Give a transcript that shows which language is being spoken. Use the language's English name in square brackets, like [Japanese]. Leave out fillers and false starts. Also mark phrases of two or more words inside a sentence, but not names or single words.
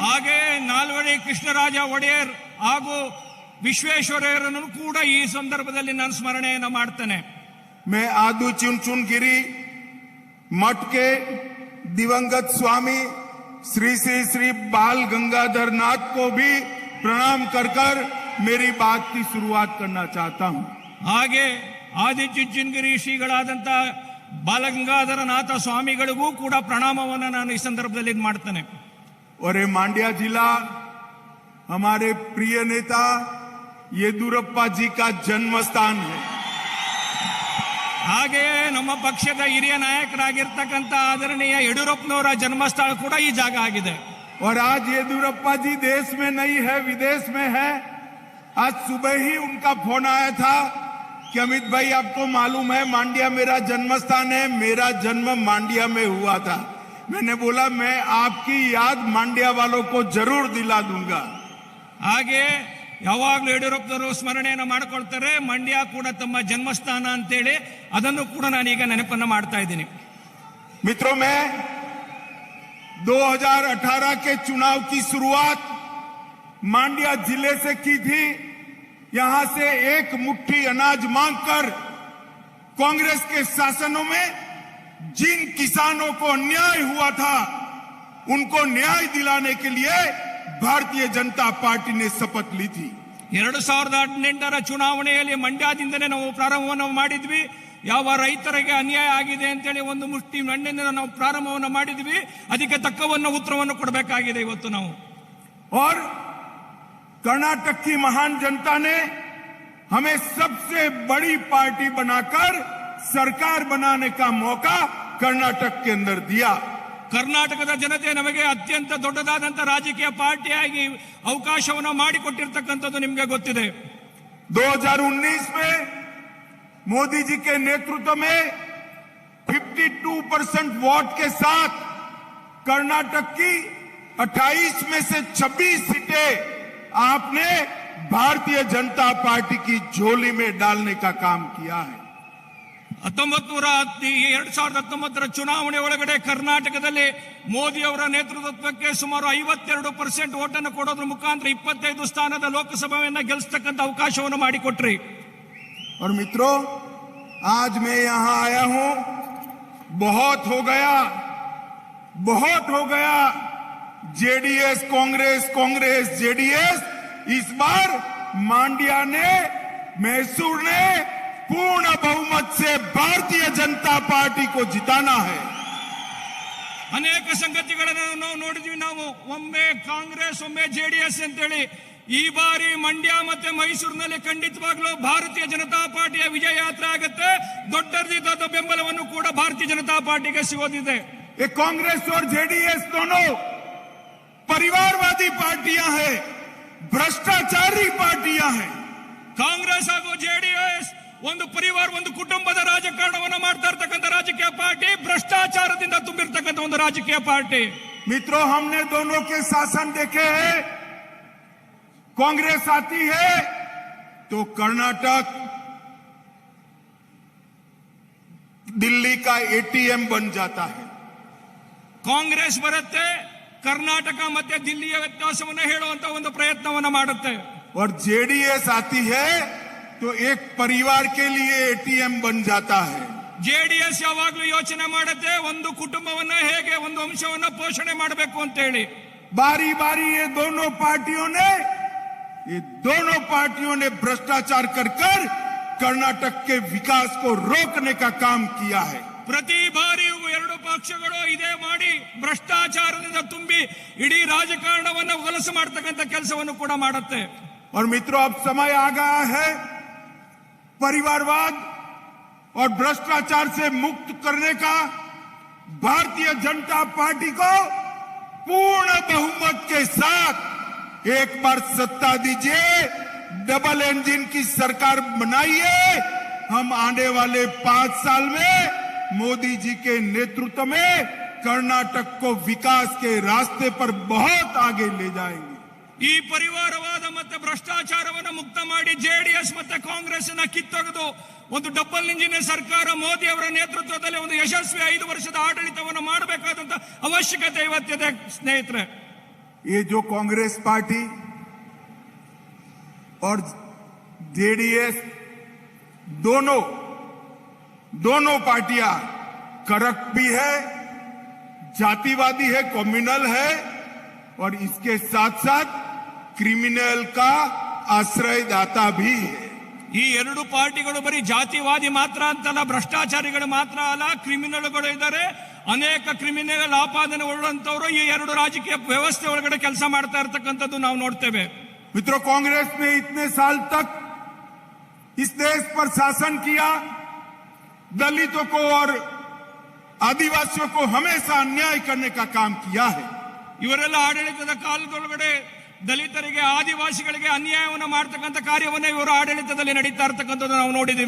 [Kannada] ಹಾಗೆ ನಾಲ್ವಡಿ ಕೃಷ್ಣರಾಜ ಒಡೆಯರ್ ಹಾಗೂ ವಿಶ್ವೇಶ್ವರಯ್ಯರನ್ನು ಕೂಡ ಈ ಸಂದರ್ಭದಲ್ಲಿ ನಾನು ಸ್ಮರಣೆಯನ್ನು ಮಾಡ್ತೇನೆ। [Hindi] मैं आदू चुनचुन गिरी मठ के दिवंगत स्वामी श्री श्री श्री बाल गंगाधर नाथ को भी प्रणाम कर मेरी बात की शुरुआत करना चाहता हूं। [Kannada] ಹಾಗೆ ಆದಿಚುಂಚನಗಿರಿ ಶ್ರೀಗಳಾದಂತ ಬಾಲಗಂಗಾಧರನಾಥ ಸ್ವಾಮಿಗಳಿಗೂ ಕೂಡ ಪ್ರಣಾಮವನ್ನು ನಾನು ಈ ಸಂದರ್ಭದಲ್ಲಿ ಮಾಡ್ತೇನೆ। [Hindi] और ये मांड्या जिला हमारे प्रिय नेता येदुरप्पा जी का जन्म स्थान है। [Kannada] ಹಾಗೆ ನಮ್ಮ ಪಕ್ಷದ ಹಿರಿಯ ನಾಯಕರಾಗಿರ್ತಕ್ಕಂಥ ಆದರಣೀಯ ಯಡಿಯೂರಪ್ಪನವರ ಜನ್ಮಸ್ಥಳ ಕೂಡ ಈ ಜಾಗ ಆಗಿದೆ। [Hindi] और आज येदुरप्पा जी देश में नहीं है, विदेश में है। आज सुबह ही उनका फोन आया था कि अमित भाई आपको मालूम है मांड्या मेरा जन्म स्थान है, मेरा जन्म मांड्या में हुआ था। मैंने बोला मैं आपकी याद मांड्या वालों को जरूर दिला दूंगा। [Kannada] ಹಾಗೆ ಯಾವಾಗಲೂ ಯಡಿಯೂರಪ್ಪನವರು ಸ್ಮರಣೆಯನ್ನು ಮಾಡಿಕೊಳ್ತಾರೆ, ಮಂಡ್ಯ ಕೂಡ ತಮ್ಮ ಜನ್ಮಸ್ಥಾನ ಅಂತೇಳಿ ಅದನ್ನು ಕೂಡ ನಾನೀಗ ನೆನಪನ್ನು ಮಾಡ್ತಾ ಇದ್ದೀನಿ। [Hindi] मित्रों, मैं 2018 के चुनाव की शुरुआत मांड्या जिले से की थी। यहां से एक मुट्ठी अनाज मांगकर कांग्रेस के शासनों में जिन किसानों को अन्याय हुआ था उनको न्याय दिलाने के लिए भारतीय जनता पार्टी ने शपथ ली थी। [Kannada] 2018 ಚುನಾವಣೆಯಲ್ಲಿ ಮಂಡ್ಯದಿಂದನೇ ನಾವು ಪ್ರಾರಂಭವನ್ನು ಮಾಡಿದ್ವಿ। ಯಾವ ರೈತರಿಗೆ ಅನ್ಯಾಯ ಆಗಿದೆ ಅಂತೇಳಿ ಒಂದು ಮುಷ್ಟಿ ಮಣ್ಣಿನಿಂದ ನಾವು ಪ್ರಾರಂಭವನ್ನು ಮಾಡಿದ್ವಿ, ಅದಕ್ಕೆ ತಕ್ಕವನ್ನು ಉತ್ತರವನ್ನು ಕೊಡಬೇಕಾಗಿದೆ ಇವತ್ತು ನಾವು। [Hindi] और कर्नाटक की महान जनता ने हमें सबसे बड़ी पार्टी बनाकर सरकार बनाने का मौका कर्नाटक के अंदर दिया। [Kannada] ಕರ್ನಾಟಕದ ಜನತೆ ನಮಗೆ ಅತ್ಯಂತ ದೊಡ್ಡದಾದಂತ ರಾಜಕೀಯ ಪಾರ್ಟಿಯಾಗಿ ಅವಕಾಶವನ್ನು ಮಾಡಿಕೊಟ್ಟಿರ್ತಕ್ಕಂಥದ್ದು ನಿಮಗೆ ಗೊತ್ತಿದೆ। [Hindi] 2019 में मोदी जी के नेतृत्व में 52% वोट के साथ कर्नाटक की 28 में से 26 सीटें आपने भारतीय जनता पार्टी की झोली में डालने का काम किया है। [Kannada] 2019 ಚುನಾವಣೆ ಒಳಗಡೆ ಕರ್ನಾಟಕದಲ್ಲಿ ಮೋದಿ ಅವರ ನೇತೃತ್ವಕ್ಕೆ ಸುಮಾರು 52% ಓಟನ್ನು ಕೊಡೋದ್ರ ಮುಖಾಂತರ 25 ಸ್ಥಾನದ ಲೋಕಸಭೆಯನ್ನ ಗೆಲ್ಲಿಸತಕ್ಕಂತ ಅವಕಾಶವನ್ನು ಮಾಡಿಕೊಟ್ರಿ। [Hindi] और मित्रों, आज मैं यहां आया हूं, बहुत हो गया जेडीएस कांग्रेस, कांग्रेस जेडीएस। इस बार मांड्या ने, मैसूर ने पूर्ण बहुमत से भारतीय जनता पार्टी को जिताना है। [Kannada] ಅನೇಕ ಸಂಗತಿಗಳನ್ನು ನಾವು ನೋಡಿದ್ವಿ। ನಾವು ಒಮ್ಮೆ ಕಾಂಗ್ರೆಸ್ ಒಮ್ಮೆ ಜೆಡಿಎಸ್ ಅಂತೇಳಿ ಈ ಬಾರಿ ಮಂಡ್ಯ ಮತ್ತೆ ಮೈಸೂರಿನಲ್ಲಿ ಖಂಡಿತವಾಗ್ಲೂ ಭಾರತೀಯ ಜನತಾ ಪಾರ್ಟಿಯ ವಿಜಯ ಯಾತ್ರೆ ಆಗುತ್ತೆ। ದೊಡ್ಡ ಬೆಂಬಲವನ್ನು ಕೂಡ ಭಾರತೀಯ ಜನತಾ ಪಾರ್ಟಿಗೆ ಸಿಗೋದಿದೆ। [Hindi] ये कांग्रेस और जेडीएस दोनों परिवारवादी पार्टियां हैं, भ्रष्टाचारी पार्टियां हैं। [Kannada] ಕಾಂಗ್ರೆಸ್ ಹಾಗೂ ಜೆಡಿಎಸ್ ಒಂದು ಪರಿವಾರ, ಒಂದು ಕುಟುಂಬದ ರಾಜಕಾರಣವನ್ನು ಮಾಡ್ತಾ ಇರ್ತಕ್ಕಂಥ ರಾಜಕೀಯ ಪಾರ್ಟಿ, ಭ್ರಷ್ಟಾಚಾರದಿಂದ ತುಂಬಿರ್ತಕ್ಕಂಥ ಒಂದು ರಾಜಕೀಯ ಪಾರ್ಟಿ। [Hindi] मित्रों, हमने दोनों के शासन देखे हैं। कांग्रेस आती है तो कर्नाटक दिल्ली का एटीएम बन जाता है। [Kannada] ಕಾಂಗ್ರೆಸ್ ಬರುತ್ತೆ, ಕರ್ನಾಟಕ ಮತ್ತೆ ದಿಲ್ಲಿಯ ವ್ಯತ್ಯಾಸವನ್ನು ಹೇಳುವಂತ ಒಂದು ಪ್ರಯತ್ನವನ್ನು ಮಾಡುತ್ತೆ। [Hindi] और जेडीएस आती है तो एक परिवार के लिए एटीएम बन जाता है। [Kannada] ಜೆಡಿಎಸ್ ಯಾವಾಗಲೂ ಯೋಚನೆ ಮಾಡುತ್ತೆ ಒಂದು ಕುಟುಂಬವನ್ನ ಹೇಗೆ ಒಂದು ವಂಶವನ್ನ ಪೋಷಣೆ ಮಾಡಬೇಕು ಅಂತ ಹೇಳಿ। [Hindi] बारी बारी ये दोनों पार्टियों ने भ्रष्टाचार कर कर्नाटक के विकास को रोकने का काम किया है। [Kannada] ಪ್ರತಿ ಬಾರಿಯೂ ಎರಡು ಪಕ್ಷಗಳು ಇದೇ ಮಾಡಿ ಭ್ರಷ್ಟಾಚಾರದಿಂದ ತುಂಬಿ ಇಡೀ ರಾಜಕಾರಣವನ್ನು ಹೊಲಸು ಮಾಡತಕ್ಕಂತ ಕೆಲಸವನ್ನು ಕೂಡ ಮಾಡುತ್ತೆ। [Hindi] और मित्रों, अब समय आ गया है परिवारवाद और भ्रष्टाचार से मुक्त करने का। भारतीय जनता पार्टी को पूर्ण बहुमत के साथ एक बार सत्ता दीजिए, [English] double engine [Hindi] की सरकार बनाइए। हम आने वाले 5 साल में मोदी जी के नेतृत्व में कर्नाटक को विकास के रास्ते पर बहुत आगे ले जाएंगे। [Kannada] ಈ ಪರಿವಾರವಾದ ಮತ್ತೆ ಭ್ರಷ್ಟಾಚಾರವನ್ನು ಮುಕ್ತ ಮಾಡಿ ಜೆಡಿಎಸ್ ಮತ್ತೆ ಕಾಂಗ್ರೆಸ್ ಅನ್ನ ಕಿತ್ತೊಗೆದು ಒಂದು [English] double engine [Kannada] ಸರ್ಕಾರ ಮೋದಿ ಅವರ ನೇತೃತ್ವದಲ್ಲಿ ಒಂದು ಯಶಸ್ವಿ 5 ವರ್ಷದ ಆಡಳಿತವನ್ನು ಮಾಡಬೇಕಾದಂತ ಅವಶ್ಯಕತೆ ಇವತ್ತಿದೆ ಸ್ನೇಹಿತರೆ। [Hindi] ये जो कांग्रेस पार्टी और जेडीएस दोनों पार्टियां करप्ट भी है, जातिवादी है, कम्युनल है और इसके साथ साथ क्रिमिनल का आश्रयदाता भी है। [Kannada] ಈ ಎರಡು ಪಾರ್ಟಿಗಳು ಬರೀ ಜಾತಿವಾದಿ ಮಾತ್ರ ಅಂತಲ್ಲ, ಭ್ರಷ್ಟಾಚಾರಿಗಳು ಮಾತ್ರ ಅಲ್ಲ, ಕ್ರಿಮಿನಲ್ಗಳು ಇದ್ದಾರೆ। ಅನೇಕ ಕ್ರಿಮಿನಲ್ ಆಪಾದನೆ ಉಳ್ಳಂತವರು ಈ ಎರಡು ರಾಜಕೀಯ ವ್ಯವಸ್ಥೆ ಒಳಗಡೆ ಕೆಲಸ ಮಾಡ್ತಾ ಇರತಕ್ಕಂಥದ್ದು ನಾವು ನೋಡ್ತೇವೆ। [Hindi] मित्रों, कांग्रेस ने इतने साल तक इस देश पर शासन किया, दलितों को और आदिवासियों को हमेशा अन्याय करने का काम किया है। [Kannada] ಇವರೆಲ್ಲ ಆಡಳಿತದ ಕಾಲದೊಳಗಡೆ ದಲಿತರಿಗೆ, ಆದಿವಾಸಿಗಳಿಗೆ ಅನ್ಯಾಯವನ್ನು ಮಾಡತಕ್ಕಂಥ ಕಾರ್ಯವನ್ನು ಇವರು ಆಡಳಿತದಲ್ಲಿ ನಡೀತಾ ಇರತಕ್ಕಂಥದ್ದು ನಾವು ನೋಡಿದೀವಿ।